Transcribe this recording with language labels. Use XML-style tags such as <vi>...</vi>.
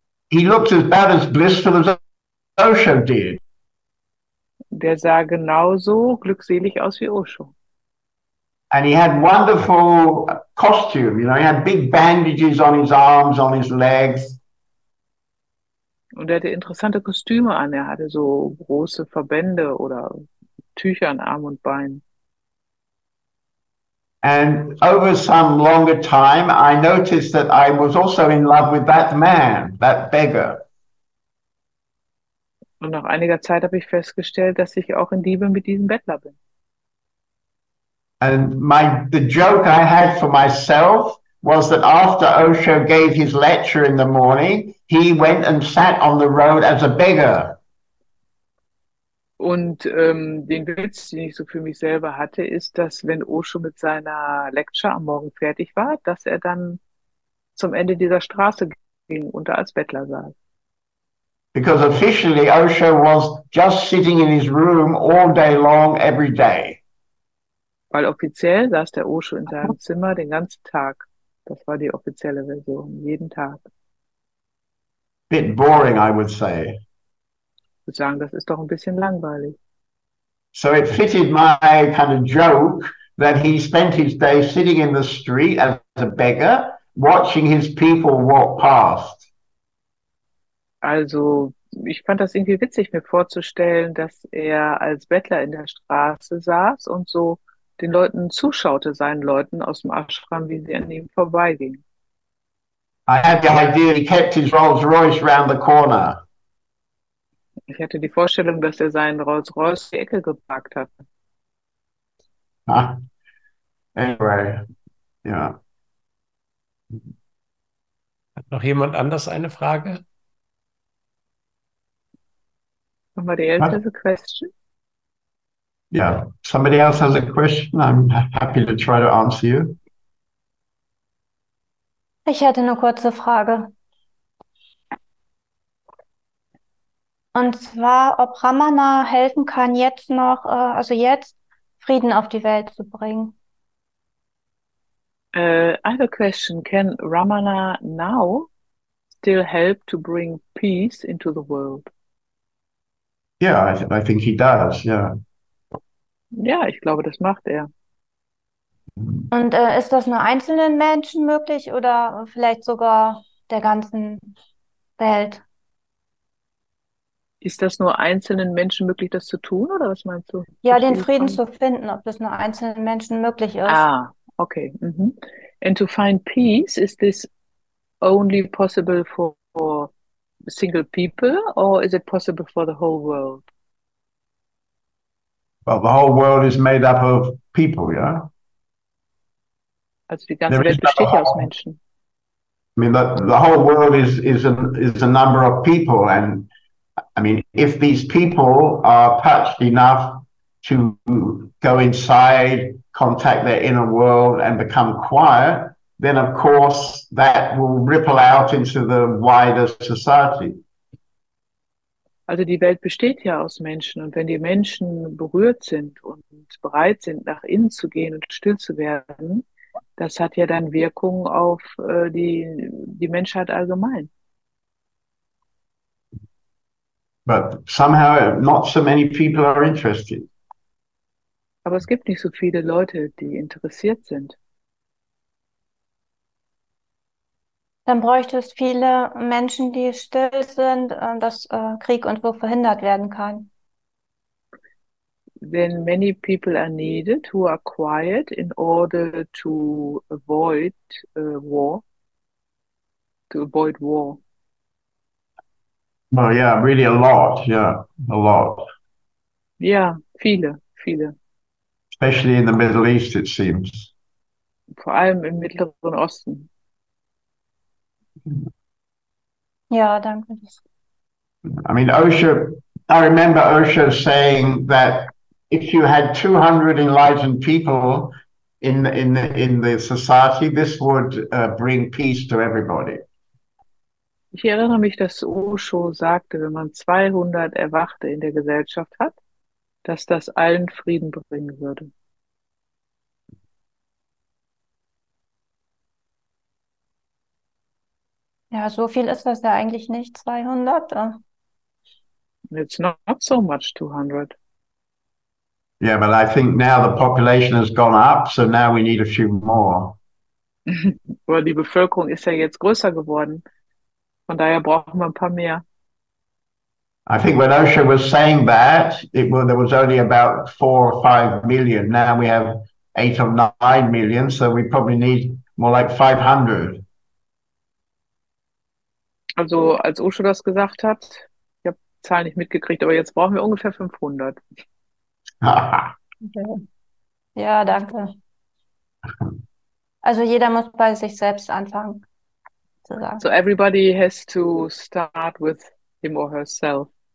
<en>He looked about as blissful as Osho did.</en> <de>Der sah genauso glückselig aus wie Osho.</de> <en>And he had wonderful costume, you know, he had big bandages on his arms, on his legs.</en> <de>Und er hatte interessante Kostüme an. Er hatte so große Verbände oder Tücher an Arm und Bein.</de> <en>And over some longer time, I noticed that I was also in love with that man, that beggar.</en> <de>Und nach einiger Zeit habe ich festgestellt, dass ich auch in Liebe mit diesem Bettler bin.</de> <en>And the joke I had for myself was that after Osho gave his lecture in the morning, he went and sat on the road as a beggar.</en> <de>Und den Witz, den ich so für mich selber hatte, ist, dass wenn Osho mit seiner Lecture am Morgen fertig war, dass er dann zum Ende dieser Straße ging und da als Bettler saß.</de> <en>Because officially Osho was just sitting in his room all day long, every day.</en> <de>Weil offiziell saß der Osho in seinem Zimmer den ganzen Tag. Das war die offizielle Version, jeden Tag.</de> <en>Bit boring, I would say.</en> <de>Ich würde sagen, das ist doch ein bisschen langweilig.</de> <en>So it fitted my kind of joke that he spent his day sitting in the street as a beggar, watching his people walk past.</en> <de>Also, ich fand das irgendwie witzig, mir vorzustellen, dass er als Bettler in der Straße saß und so den Leuten zuschaute, seinen Leuten aus dem Ashram, wie sie an ihm vorbeigingen.</de> <en>I had the idea he kept his Rolls Royce round the corner.</en> <de>Ich hatte die Vorstellung, dass er seinen Rolls-Royce in die Ecke geparkt hat.</de> <en>Anyway, yeah.</en> <de>Hat noch jemand anders eine Frage?</de> <en>Somebody else has a question? Yeah. Somebody else has a question? I'm happy to try to answer you.</en> <de>Ich hätte eine kurze Frage. Und zwar, ob Ramana helfen kann, jetzt noch, also jetzt, Frieden auf die Welt zu bringen.</de> <en>I have a question. Can Ramana now still help to bring peace into the world? Yeah, I think he does, yeah.</en> <de>Ja, ich glaube, das macht er. Und ist das nur einzelnen Menschen möglich oder vielleicht sogar der ganzen Welt? Ist das nur einzelnen Menschen möglich, das zu tun, oder was meinst du? Ja, den die Frieden Frage? zu finden, ob das nur einzelnen Menschen möglich ist. Ah, Okay. Mhm.</de> <en>And to find peace, is this only possible for single people, or is it possible for the whole world? Well, the whole world is made up of people, yeah?</en> <de>Also die ganze</de> <en>There is</en> <de>Welt besteht ja aus</de> <en>no,</en> <de>Menschen.</de> <en>I mean, the whole world is a number of people. And I mean, if these people are touched enough to go inside, contact their inner world and become quiet, then of course that will ripple out into the wider society.</en> <de>Also die Welt besteht ja aus Menschen, und wenn die Menschen berührt sind und bereit sind, nach innen zu gehen und still zu werden, das hat ja dann Wirkung auf die Menschheit allgemein.</de> <en>But somehow not so many people are interested.</en> <de>Aber es gibt nicht so viele Leute, die interessiert sind. Dann bräuchte es viele Menschen, die still sind, dass Krieg und so verhindert werden kann.</de> <en>Then many people are needed who are quiet in order to avoid war. To avoid war. Well, yeah, really a lot. Yeah, a lot.</en> <de>Ja, viele, viele.</de> <en>Especially in the Middle East, it seems.</en> <de>Vor allem im Mittleren Osten. Ja, danke.</de> <en>I mean, I remember Osho saying that if you had 200 enlightened people in the society, this would bring peace to everybody.</en> <de>Ich erinnere mich, dass Osho sagte, wenn man 200 Erwachte in der Gesellschaft hat, dass das allen Frieden bringen würde. Ja, so viel ist das ja eigentlich nicht, 200.</de> <en>It's not so much 200. Yeah, but I think now the population has gone up, so now we need a few more.</en> <de>Aber die Bevölkerung ist ja jetzt größer geworden. Von daher brauchen wir ein paar mehr.</de> <en>I think when Osho was saying that, there was only about 4 or 5 million. Now we have 8 or 9 million, so we probably need more like 500.</en> <de>Also als Osho das gesagt hat, ich habe die Zahl nicht mitgekriegt, aber jetzt brauchen wir ungefähr 500. Ja, danke. Also jeder muss bei sich selbst anfangen, sozusagen.</de> <en>So everybody has to start with him or herself.</en>